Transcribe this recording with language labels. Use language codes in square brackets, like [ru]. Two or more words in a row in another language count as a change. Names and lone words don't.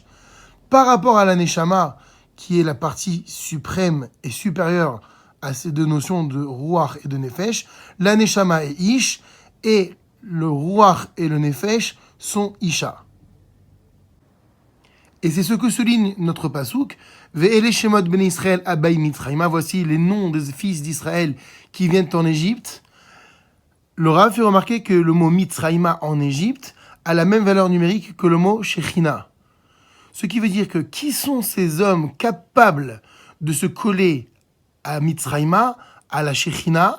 [fr] Par rapport à la neshama, qui est la partie suprême et supérieure à ces deux notions de ruach et de nefesh, la neshama est ish, et le ruach et le nefesh sont isha. Et c'est ce que souligne notre pasouk. [he] ואלה שמות בני ישראל הבאים מצרימה. [fr] Voici les noms des fils d'Israël qui viennent en Égypte. Le Rav fait remarquer que le mot mitzrayma en Égypte a la même valeur numérique que le mot shechina. Ce qui veut dire que qui sont ces hommes capables de se coller à mitzrayma, à la shechina?